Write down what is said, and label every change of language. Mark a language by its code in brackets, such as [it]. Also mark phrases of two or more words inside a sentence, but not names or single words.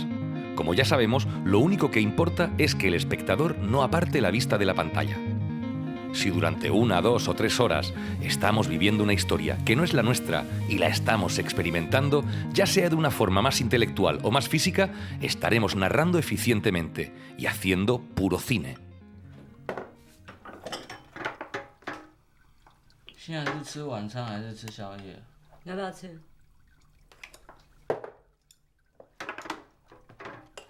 [es] Como ya sabemos, lo único que importa es que el espectador no aparte la vista de la pantalla. Si durante 1, 2 o 3 horas estamos viviendo una historia que no es la nuestra y la estamos experimentando, ya sea de una forma más intelectual o más física, estaremos narrando eficientemente y haciendo puro cine. [zh] 现在是吃晚餐还是吃宵夜？你要不要吃？